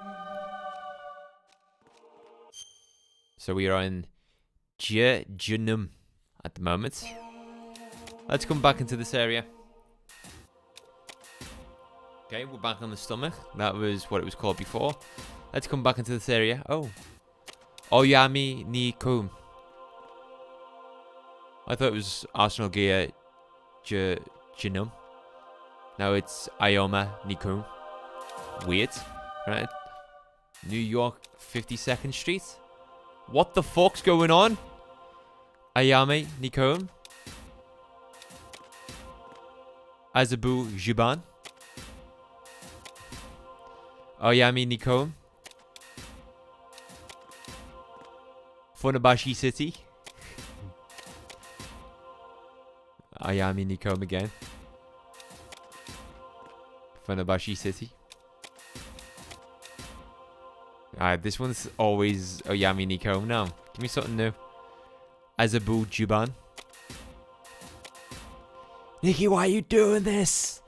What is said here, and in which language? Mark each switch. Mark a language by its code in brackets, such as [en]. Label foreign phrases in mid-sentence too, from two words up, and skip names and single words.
[en] So we are in Junum at the moment. Let's come back into this area. Okay, we're back on the stomach. That was what it was called before. Let's come back into this area. Oh. Oyami ni Kum. I thought it was Arsenal Gear Junum. Now it's Ioma Nikum. Weird, right? New York 52nd Street? What the fuck's going on? Ayame Nikum. Azabu Juban. Oyami Nikum. Funabashi City. Ayami Nikum again. Funabashi City. Alright, this one's always Oyami Nikum now. Give me something new. Azabu Juban. Nikki, why are you doing this?